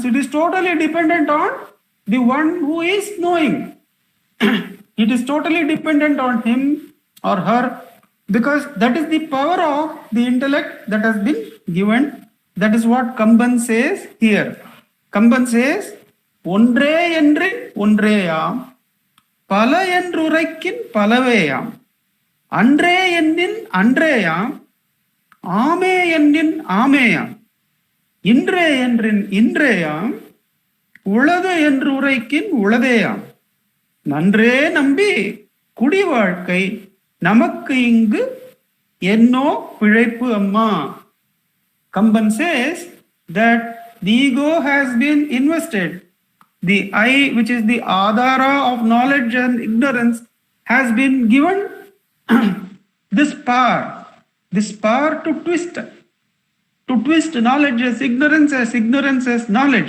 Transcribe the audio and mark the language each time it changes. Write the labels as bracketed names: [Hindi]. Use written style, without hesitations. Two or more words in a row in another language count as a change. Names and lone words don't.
[English] It is totally dependent on the one who is knowing. It is totally dependent on him or her Because that is the power of the intellect that has been given. That is what Kamban says here. Kamban says, [Tamil] ஒன்றே என்னின் ஒன்றேயாம், பல என்றுரைக்கின் பலவேயாம், அன்றே என்னின் அன்றேயாம், ஆமே என்னின் ஆமேயாம், இன்றே என்றின் இன்றேயாம் உளது என்று உரைக்கின் உளதேயாம் நன்றே நம்பி குடி வாழ்க்கை நமக்கு இங்கு என்னோ பிழைப்பு அம்மா. [English] Kamban says that the ego has been invested. The I, which is the adhara of knowledge and ignorance, has been given this power to twist knowledge as ignorance as knowledge.